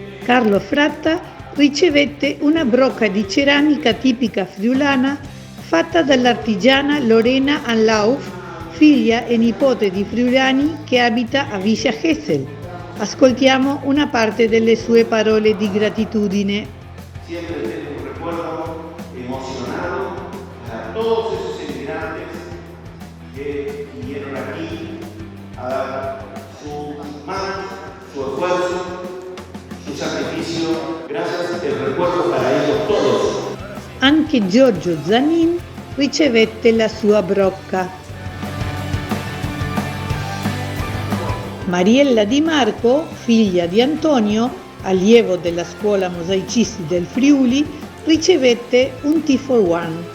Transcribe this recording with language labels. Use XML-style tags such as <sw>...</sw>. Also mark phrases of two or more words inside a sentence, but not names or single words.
<it>Carlo Fratta ricevette una brocca di ceramica tipica friulana fatta dall'artigiana Lorena Anlauf, figlia e nipote di friulani che abita a Villa Gesell. Ascoltiamo una parte delle sue parole di gratitudine.</it> <es>Siempre tengo un recuerdo emocionado para todos esos emigrantes que vinieron aquí a dar sus manos, su esfuerzo, su sacrificio. Gracias, el recuerdo para ellos todos.</es> <it>Anche Giorgio Zanin ricevette la sua brocca. Mariella Di Marco, figlia di Antonio, allievo della scuola mosaicisti del Friuli, ricevette un Tea for One.</it>